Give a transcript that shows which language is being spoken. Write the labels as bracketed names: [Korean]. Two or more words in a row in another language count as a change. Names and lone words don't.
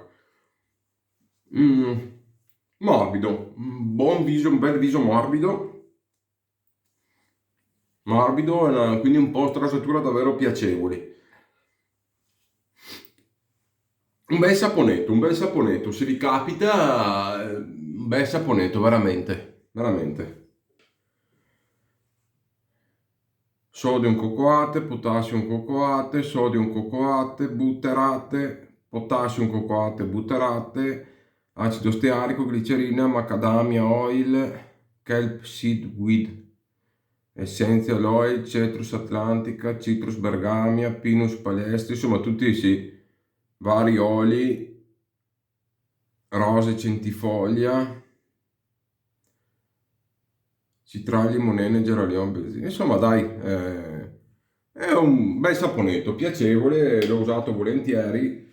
[Italian] Mm, morbido, un buon viso, un bel viso morbido, quindi un post rasatura davvero piacevoli. Un bel saponetto, se vi capita, un bel saponetto, veramente, veramente. [English] Sodium cocoate, potassium cocoate, sodium cocoate, butterate, potassium cocoate, butterate, [Italian] acido stearico, glicerina, [English] macadamia oil, kelp seedweed, essential oil, [Latin] citrus atlantica, citrus bergamia, pinus palestri, [Italian] insomma tutti sì, vari oli, [Latin] rose centifoglia, [Italian] citrali, monene, geranium, benzina. Insomma dai, è un bel saponetto, piacevole, l'ho usato volentieri.